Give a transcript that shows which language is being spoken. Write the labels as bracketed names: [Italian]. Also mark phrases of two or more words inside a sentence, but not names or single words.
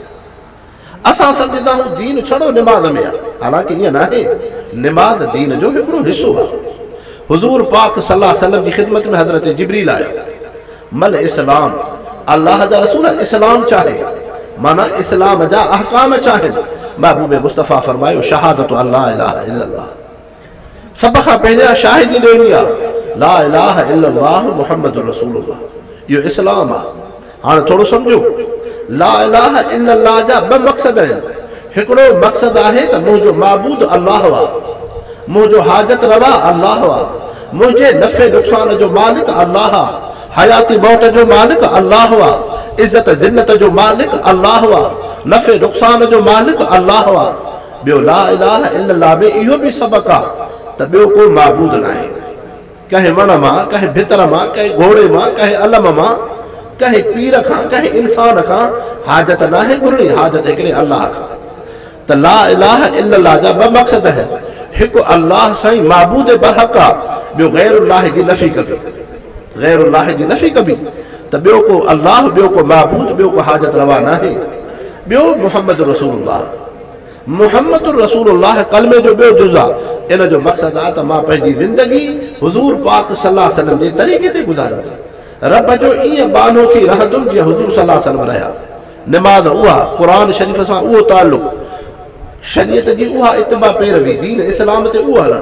[Sindhi] असां सम्झंदा आहियूं दीन छड़ो निमाज़ में आहे, हालांकि ईअं नाहे। निमाज़ दीन जो हिकिड़ो हिसो आहे। हुज़ूर पाक [Arabic] صلى الله عليه وسلم [Sindhi] जी ख़िदमत में हज़रत जिब्रील आयो, [Arabic] ما الإسلام, [Sindhi] अल्लाह जा रसूल इस्लाम चाहे, माना इस्लाम जा अहकाम चाहिनि। महबूब मुस्तफ़ा फरमायो [Arabic] شهادة أن لا إله إلا الله, [Sindhi] सभ खां पहिरियां शाहिदी ॾियणी आहे [Arabic] لا إله إلا الله محمد رسول الله, [Sindhi] इहो इस्लाम आहे। हाणे थोरो सम्झो, [Arabic] لا إله إلا الله [Sindhi] जा 2 मक़सद आहिनि। हिकिड़ो मक़सदु आहे त मुंहिंजो माबूद अल्लाह आहे, मुंहिंजो हाजत रवा अल्लाह आहे, मुंहिंजे नफ़े नुक़सान जो मालिक अल्लाह आहे, हयाती मौत जो मालिक अल्लाह आहे, इज़त ज़िल्लत जो मालिक अल्लाह आहे, नफ़े नुक़सान जो मालिक अल्लाह आहे। ॿियो [Arabic] لا إله إلا الله [Sindhi] में इहो बि सबक़ आहे त ॿियो को माबूद न आहे। कंहिं वण मां, कंहिं भितर मां, कंहिं घोड़े मां, कंहिं अलम मां, कंहिं पीर खां, कंहिं इंसान खां हाजत न आहे घुरणी, हाजत हिकिड़े अल्लाह खां। त [Arabic] لا إله إلا الله [Sindhi] जा 2 मक़सद आहिनि। हिकु अल्लाह साईं माबूद बरहक़ आहे, ॿियो गैरुल्लाह जी नफ़ी कबी, गैरुल्लाह जी नफ़ी कबी। त ॿियो को अल्लाह, ॿियो को माबूद, ॿियो को हाजत रवा न आहे। ॿियो [Arabic] محمد رسول الله, محمد رسول الله [Sindhi] कलमे जो ॿियो जुज़ आहे। इन जो मक़सदु आहे त मां पंहिंजी ज़िंदगी हुज़ूर पाक [Arabic] صلى الله عليه وسلم [Sindhi] जे तरीक़े ते गुज़ारंदुमि, रब जो ईअं बानो थी रहंदुमि जीअं हुज़ूर [Arabic] صلى الله عليه وسلم [Sindhi] रहिया। निमाज़ उहा, क़ुरान शरीफ़ सां उहो ताल्लुक़, शरीयत जी उहा इत्तिबा पैरवी, दीन इस्लाम ते उहो हलणु।